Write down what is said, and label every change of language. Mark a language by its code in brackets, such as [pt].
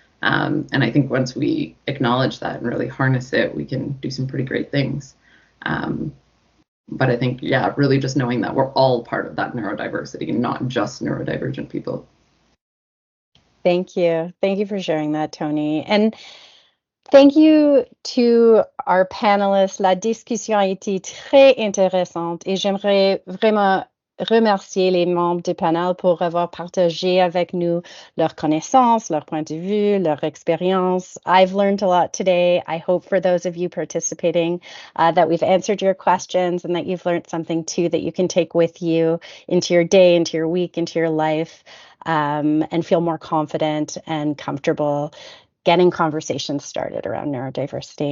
[en] And I think once we acknowledge that and really harness it, we can do some pretty great things. But I think, really just knowing that we're all part of that neurodiversity, not just neurodivergent people. Thank you. Thank you for sharing that, Tony. And thank you to our panelists. [fr] La discussion a été très intéressante et j'aimerais vraiment remercier les membres du panel pour avoir partagé avec nous leurs connaissances, leur point de vue, leur expérience. [en] I've learned a lot today. I hope for those of you participating that we've answered your questions and that you've learned something too that you can take with you into your day, into your week, into your life, and feel more confident and comfortable getting conversations started around neurodiversity.